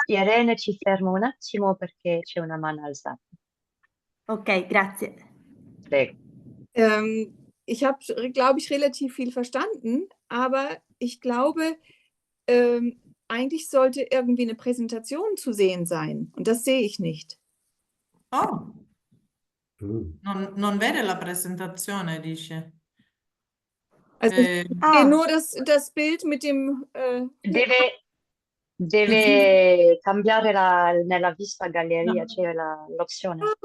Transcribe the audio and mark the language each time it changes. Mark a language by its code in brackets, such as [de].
[it] Irene, ci fermo un attimo perché c'è una mano alzata. Ok, grazie. Prego. [de] Ich habe, glaube ich, relativ viel verstanden, aber ich glaube, eigentlich sollte irgendwie eine Präsentation zu sehen sein. Und das sehe ich nicht. [it] Oh, non vede la presentazione, dice. [de] Also ich sehe nur das Bild mit dem... [it] Deve cambiare nella vista galleria, c'è l'opzione.